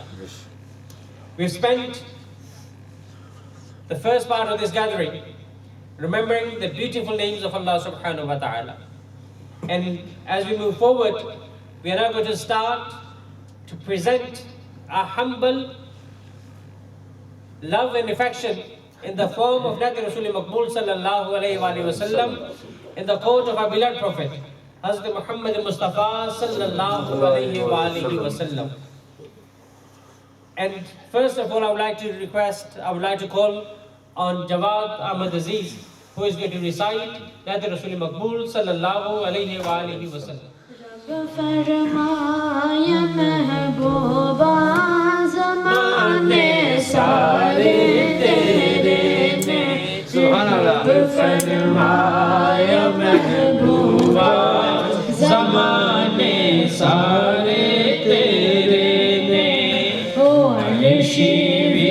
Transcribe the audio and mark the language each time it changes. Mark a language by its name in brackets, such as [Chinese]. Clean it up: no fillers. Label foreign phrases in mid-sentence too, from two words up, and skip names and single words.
[English] We've spent the first part of this gathering remembering the beautiful names of Allah [Arabic] سبحانه وتعالى. [English] And as we move forward, we are now going to start to present our humble love and affection in the form of [Urdu] نبی رسول مقبول [Arabic] صلى الله عليه وسلم, [English] in the court of our beloved Prophet Hazrat Muhammad Mustafa [Arabic] صلى الله عليه وسلم. [English] And first of all, I would like to call on Jawad Ahmad Aziz, who is going to recite [Urdu] نبی رسول مقبول [Arabic] صلى الله عليه وسلم. [Urdu] فرمایا محبوبہ زمانے سارے تیرے میں رب فرمایا محبوبہ زمانے سارے تیرے میں او عرشی بھی